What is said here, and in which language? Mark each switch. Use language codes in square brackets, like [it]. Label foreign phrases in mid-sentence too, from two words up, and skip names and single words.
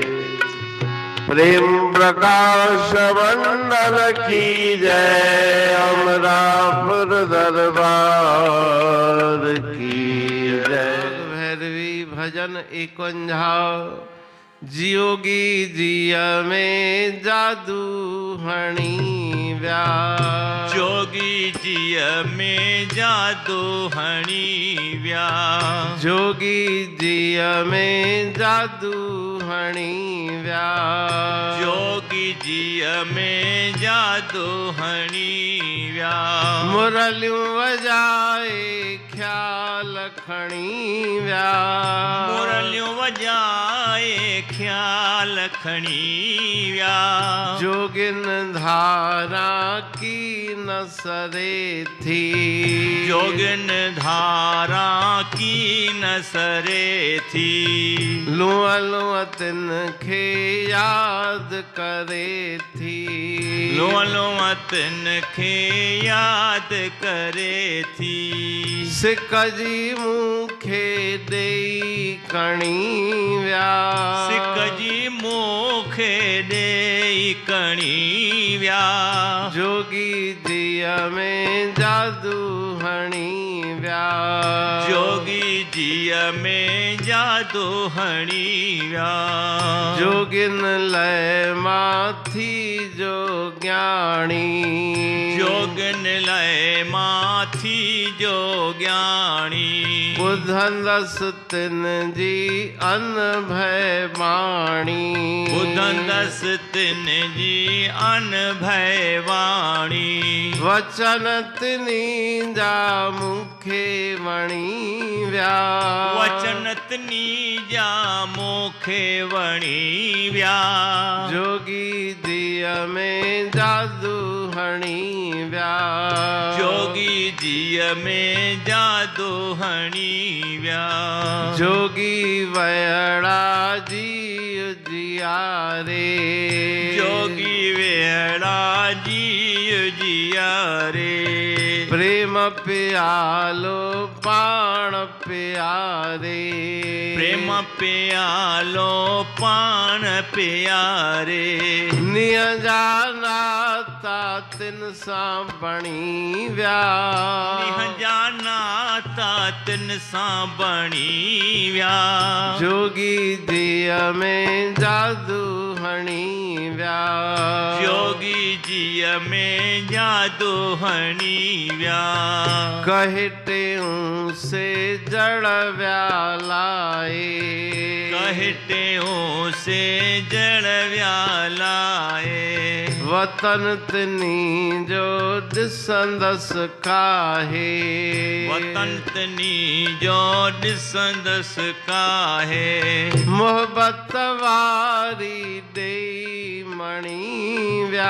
[hi] प्रेम प्रकाश मंडल की जय। अमरापुर दरबार की जय। भैरवी भजन 51। [sd] जियोगी जिया में जादू हणी व्या। जोगी जिया में जादू हणी व्या। जोगी जिया में जादू हणी व्या। जोगी जिया में जादू हणी व्या। मुरलियों वजाए ख्याल खणी व्या। मुरलियों वजाए ख्याल खणी व्या। जोगिन धारा की नसरे थी। जोगिन धारा की नसरे थी। लुआ लुआ तिनखे याद करे थी। लुआ लुआ तिनखे याद करे थी। सिक जी मुखे देई कणी व्या। सिक जी मुखे देई कणी व्या। जोगी जिया में जादू हणी व्या। जोगी जिया में जादू हणी व्या। जोगिन लय माथी जो ज्ञानी। जोगिन लय माथी जो ज्ञानी। बुधंदस तिन जी अन भय वाणी। बुधंदस तिन जी अन भय वाणी। वचन तिनी जा मुखे वणी व्या। वचन तिनी जा मुखे वणी व्या। जोगी जिया में जादू हणी व्या। जोगी जिया में जादू हणी व्या। जोगी वयड़ा जी जिया रे। जोगी वेड़ा जी जिया रे। प्रेम प्यालो पाण प्यारे। प्रेम प्यालो पान प्यारे। निय जानाता तिन सा बणी व्या। निह जानाता तिन सा बणी व्या। जोगी जिया में जादू हणी व्या। जोगी जिया में जादू हणी व्या। कहते से जड़ व्या लाए। कहते से जड़ व्या लाए। वतन तनी जो दिसंदस काहे। वतन तनी जो दिसंदस काहे। मोहब्बत वारी दे मणि व्या।